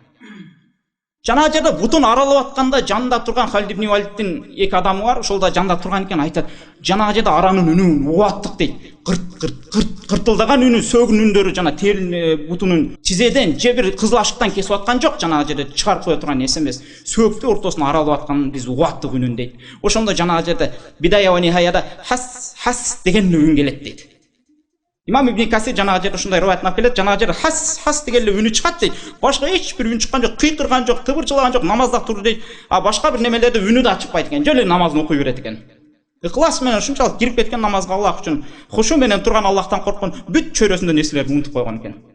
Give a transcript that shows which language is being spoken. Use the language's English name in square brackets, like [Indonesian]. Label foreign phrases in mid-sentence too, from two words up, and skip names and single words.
[Kyrgyz] Жанагы жерде бутун аралап атканда жанында турган Халид ибн Валидтин эки адамы бар, ошолда жанында турган экен, айтат: "Жанагы жерде аранын үнүн угаттык" дейт. Кыртылдаган үнү, сөгүн үндөрү жана терин бутунун тизеден же бир кызыл ашыктан кесип аткан жок, жанагы жерде чыгарып кое турган нерсе эмес. Сөөктү ортосуна аралап аткан биз угаттык үнүн дейт. Ошондо жанагы жерде Бидая ва Нихаяда хас деген үн келет дейт. Имам Ибн Касир жанагы жерде ушундай риваят алып келет, жанагы жерде хас деген эле үнү чыгат дейт. Башка эч бир үн чыккан жок, кыйкырган жок, тыбырчылаган жок, намазда турду дейт. А башка бир немелерде үнү да чыкпайт экен, жөн эле намазын окуй берет экен. Ыхлас менен ушунчалык кирип кеткен намазга Аллах үчүн хушу менен турган, Аллахтан корккон, бүт чөйрөсүндө нерселерди унутуп койгон экен.